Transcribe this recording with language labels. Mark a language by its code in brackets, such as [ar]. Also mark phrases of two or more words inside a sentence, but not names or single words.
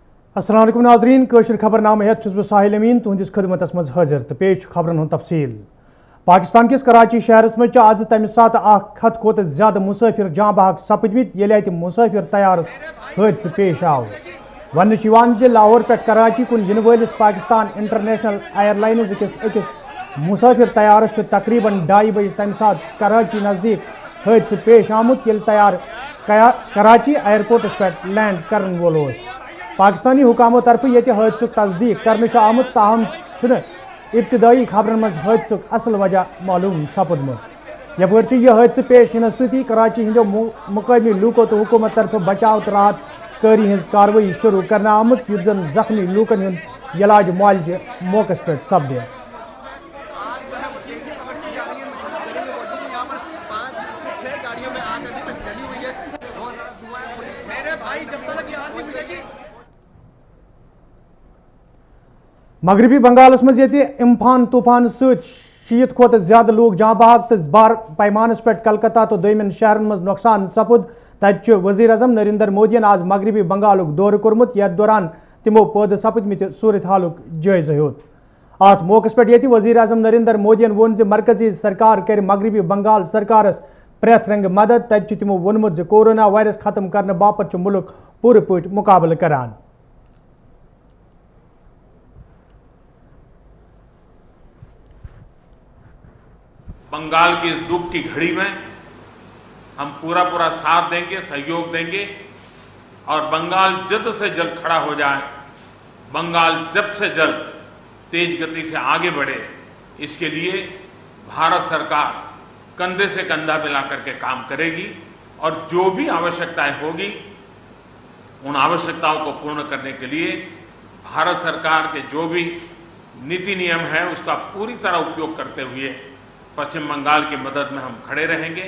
[ks] अस्सलाम वालेकुम नाज़रीन कशर खबरनामे हेत छुस बह साहिल अमीन तुहंदिस खिदमतस मज हाजिर तो पेश खबरन हुंद तफसील। पाकिस्तान किस कराची शहरस मज आज तमि सात हद खोत ज्यादा मुसाफिर जाँ बहक सपदमित येले अत मुसाफिर तैयार हादसे पेश आव। वन लाहौर पे कराची कुन इन वलिस पाकिस्तान इंटरनेशनल एयरलाइंस अकिस मुसाफिर तैयारस तकरीबन 2:30 बजे तमि सात कराची नजदीक हादसे पेश आमुत ये तैयार कराची एयरपोर्टस पे लैंड करन वोल ओस। पाकिस्तानी हुकामों तरफ ये हादसुक तस्दीक करने आमुत ताहम इब्तदाई खबरन मज हादसुक असल वजह मालूम सपदमुत। यपर यह हादसे पेश इन सती कराची हिंदो मुकामी लूको तो हुकूमत तरफ बचाव तो राहत कारी हज कार्रवाई शुरू करना आमुत युत जन जख्मी लूकन हुंद इलाज मुआलजे मौकस पे सपदे। मगरबी बंगालस मज इम्फान तूफान सत खोत ज्यादा लोग जाँ बहक तो बार पैमानस पे कलकत्ता तो दोयमन शहरन मज नुकसान सपुद। तत वज़ीर आज़म नरेंद्र मोदियन आज मगरबी बंगालुक दौर कोरमुत यथ दौरान तिमो पद सपदमित सूरत हालुक जायजा हेत। अत मौकस पे वज़ीर आज़म नरेंद्र मोदियन वोन मरकजी सरकार कर मगरबी बंगाल सरकारस प्रेथ रंग मदद। तत तिमो वोनमुत कोरोना वायरस खत्म करने बापत मुल्क पूरे पट मुकाबल करान। [hi] बंगाल की इस दुख की घड़ी में हम पूरा साथ देंगे, सहयोग देंगे और बंगाल जल्द से जल्द खड़ा हो जाए, बंगाल जल्द से जल्द तेज गति से आगे बढ़े, इसके लिए भारत सरकार कंधे से कंधा मिला करके काम करेगी और जो भी आवश्यकताएं होगी उन आवश्यकताओं को पूर्ण करने के लिए भारत सरकार के जो भी नीति नियम है उसका पूरी तरह उपयोग करते हुए पश्चिम बंगाल की मदद में हम खड़े रहेंगे।